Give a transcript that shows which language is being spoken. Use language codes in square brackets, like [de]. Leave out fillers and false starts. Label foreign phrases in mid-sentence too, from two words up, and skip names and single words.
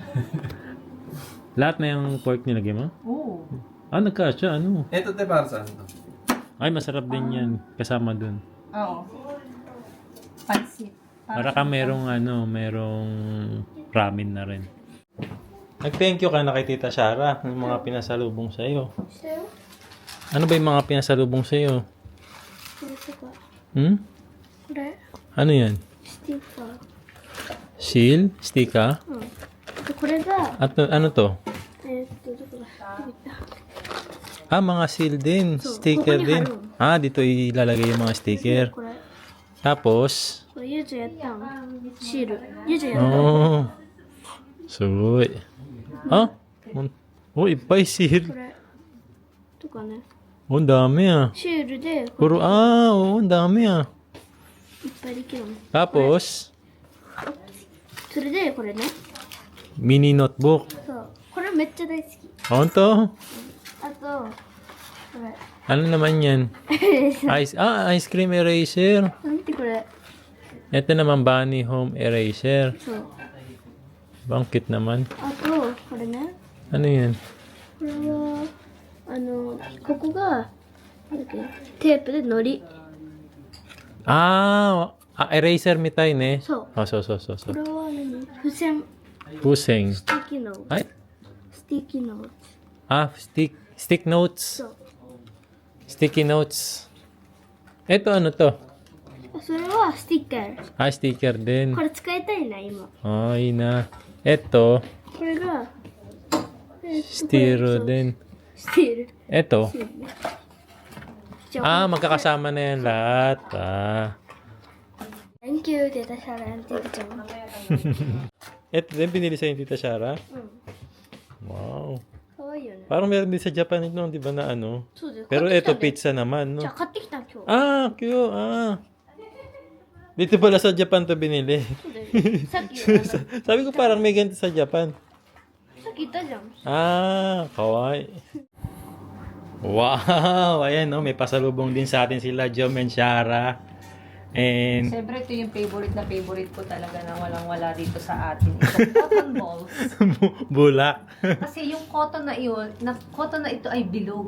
[tl] Lahat na yung pork nilagay mo? Oo. Nagkasya. Ano? Ito tayo para saan to? Ay, masarap din yan. Kasama dun. Oo. Pansit. Para ka merong ramen na rin. Nag- [en] thank you [tl] ka na kay Tita Shara ng mga pinasalubong sa'yo. [ja] したよ。 [tl] Ano ba yung mga pinasalubong sa'yo? [ja] これとか、 Hmm? これ、 [tl] Ano yan? [ja] スティッカー。 [tl] Seal? Stika? [ja] うん。で、これが、 [tl] At ano to? [ja] どこだ、どこ行った [tl] Mga seal din. So, Sticker kukunin din. halo. Dito ilalagay yung mga sticker. [ja] これ、 [tl] Tapos, [ja] これ、ゆうちゃんやったんシール。ゆうちゃんやったん oh. Sugoy. Oh, ipay こ seal. れ。とかね。 [tl] Oh, ang dami ah. [ja] シールで、こ [tl] Puro, ang dami ah. [ja] れいっぱいできるの。 [tl] Tapos, [ja] それで、これね。 [en] mini notebook. [ja] そう。これめっちゃ大好き。 [tl] Ano to? [ja] あと、これ。 [tl] Ano naman yan? [en] Ice cream eraser. [ja] なんてこれ。 [tl] Ito naman Bunny Home Eraser. [ja] そう。 [tl] Ang cute naman. [ja] あと、これね。 [tl] Ano yan? [ja] これは、ここが、なんだっけ、テープでのり。 Eraser mitay ne? そう。そう。これは何付箋。 Puseng. スティッキーノート。 [tl] Ay? [ja] スティッキーノート。 [en] Stick notes. [ja] そう。 [en] Sticky notes. [tl] Ito ano to? [ja] それはスティッカー。 [tl] Sticker din. [ja] これ使いたいな、今。 [tl] Ay na. Ito, [ja] これが、 [tl] styro din. [ja] スティール。 [tl] Ito. [ja] シールねじゃあ、 [tl] Magkakasama na yan lahat. [en] Thank you, Tita Shara and Tita Chang. [tl] Ito din pinili sa Tita Shara. [ja] うん。 Wow. かわいいよね。 [tl] Parang meron din sa Japan ito, di ba na ano? [ja] そうだよ。 [tl] Pero [ja] 買ってき [tl] ito [ja] たんだよ [tl] pizza naman, [ja] じゃ [tl] no? [ja] あ、買ってきた今日。 [tl] Cute. Dito pala sa Japan to binili. [ja] そうだよ。さっき、 [tl] Sabi ko parang may ganito sa Japan. [ja] さっき言ったじゃん。 Kawaii. [tl] Wow! Ayan, no? May pasalubong din sa atin sila, Jom and Shara. And, Siyempre, ito yung favorite ko talaga na walang-wala dito sa atin. Itong [en] cotton balls. [tl] bulak. Kasi yung cotton na ito ay bilog.